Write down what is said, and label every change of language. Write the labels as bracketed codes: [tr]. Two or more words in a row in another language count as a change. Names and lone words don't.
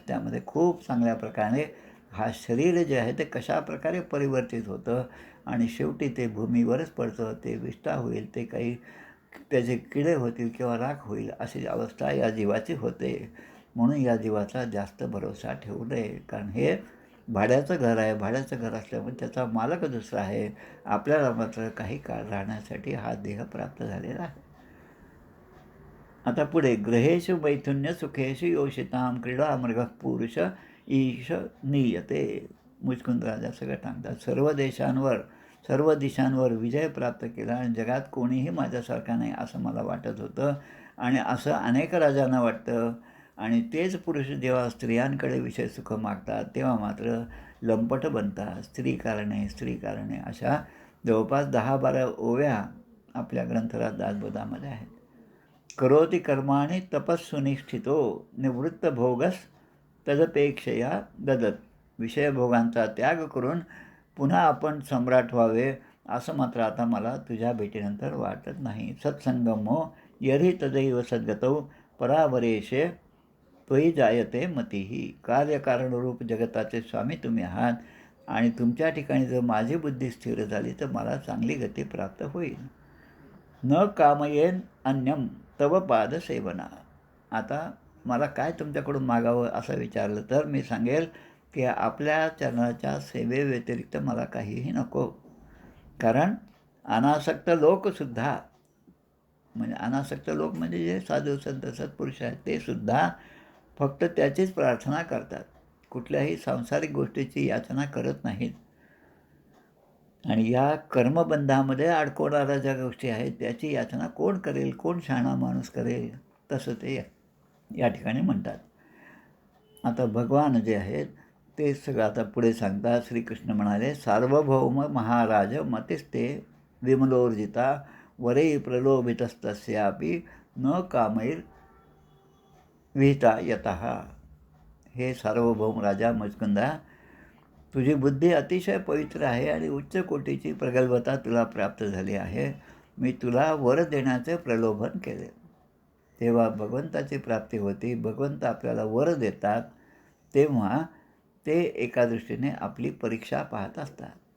[mr] त्यामध्ये खूप चांगल्या प्रकारे हा शरीर जे आहे ते कशा प्रकारे परिवर्तित होतं आणि शेवटी ते भूमीवरच पडतं, ते विष्ठा होईल, ते काही त्याचे किडे होतील किंवा राख होईल, अशी अवस्था या जीवाची होते. म्हणून या जीवाचा जास्त भरोसा ठेवू नये, कारण हे भाड्याचं घर आहे. भाड्याचं घर असल्यामुळे त्याचा मालक दुसरा आहे. आपल्याला मात्र काही काळ राहण्यासाठी हा देह प्राप्त झालेला आहे. आता पुढे, [sa] ग्रहेषु मैथुन्य सुखेषु योषिताम क्रीडा मृग पुरुष ईश नीयते. [mr] मुचकुंद राजा सगळं सांगतात. सर्व दिशांवर विजय प्राप्त केला आणि जगात कोणीही माझ्यासारखा नाही असं मला वाटत होतं. आणि असं अनेक राजांना वाटतं. आणि तेच पुरुष जेव्हा स्त्रियांकडे विषय सुख मागतात तेव्हा मात्र लंपट बनतात. स्त्री कारणे अशा जवळपास 10-12 ओव्या आपल्या ग्रंथराज दासबोधामध्ये आहेत. [sa] करोति कर्माणि तपस्सुनिष्ठितो निवृत्त भोगस तदपेक्षया ददत. [mr] विषयभोगांचा त्याग करून पुन्हा आपण सम्राट व्हावे असं मात्र आता मला तुझ्या भेटीनंतर वाटत नाही. [sa] सत्संगमो यरी तदैव सद्गतौ परावरेशे त्वयि जायते मतिही. [mr] कार्यकारणरूप जगताचे स्वामी तुम्ही आहात आणि तुमच्या ठिकाणी जर माझी बुद्धी स्थिर झाली तर मला चांगली गती प्राप्त होईल. [sa] न कामयेन अन्यम तव पादसेवना. [mr] आता मला काय तुमच्याकडून मागावं असं विचारलं तर मी सांगेल की आपल्या चरणाच्या सेवेव्यतिरिक्त मला काहीही नको. कारण अनासक्त लोकसुद्धा, म्हणजे अनासक्त लोक म्हणजे जे साधू संत सत्पुरुष आहेत ते सुद्धा फक्त त्याचीच प्रार्थना करतात, कुठल्याही सांसारिक गोष्टीची याचना करत नाहीत. आणि या कर्मबंधामध्ये अडकवणाऱ्या ज्या गोष्टी आहेत त्याची याचना कोण करेल, कोण शहाणा माणूस करेल, तसं ते या ठिकाणी म्हणतात. आता भगवान जे आहेत ते सगळं आता पुढे सांगतात. श्रीकृष्ण म्हणाले, [sa] सार्वभौम महाराज मतिस्ते विमलोर्जिता वरे प्रलोभितस्तस्यापि न कामैर विहिता यतः. [mr] हे सार्वभौम राजा मुचकुंदा, तुझी बुद्धी अतिशय पवित्र आहे आणि उच्च कोटीची प्रगल्भता तुला प्राप्त झाली आहे. मी तुला वर देण्याचे प्रलोभन केले. तेव्हा भगवंताची प्राप्ती होती. भगवंत आपल्याला वर देतात तेव्हा ते एका दृष्टीने आपली परीक्षा पाहत असतात.